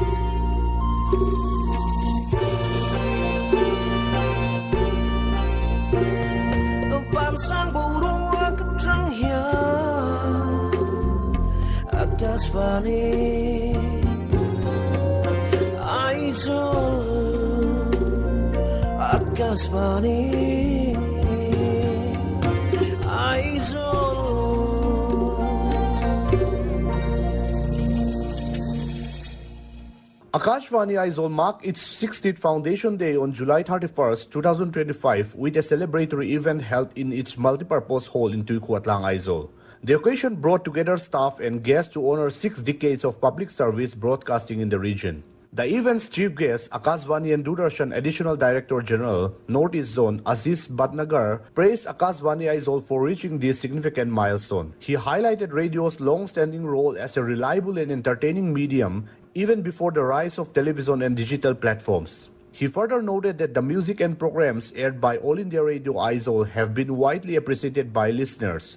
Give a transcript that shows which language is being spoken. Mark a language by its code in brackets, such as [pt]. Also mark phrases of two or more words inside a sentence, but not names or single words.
[en] Akashvani Aizawl, Akashvani Aizawl. Akashvani Aizawl marked its 60th Foundation Day on July 31st, 2025 with a celebratory event held in its multipurpose hall in Tuikuatlang, Aizawl. The occasion brought together staff and guests to honor 6 decades of public service broadcasting in the region. The event's chief guest, Akashvani and Doordarshan Additional Director General, Northeast Zone, Aziz Badnagar, praised Akashvani Aizawl for reaching this significant milestone. He highlighted radio's long-standing role as a reliable and entertaining medium even before the rise of television and digital platforms. He further noted that the music and programs aired by All India Radio Aizawl have been widely appreciated by listeners.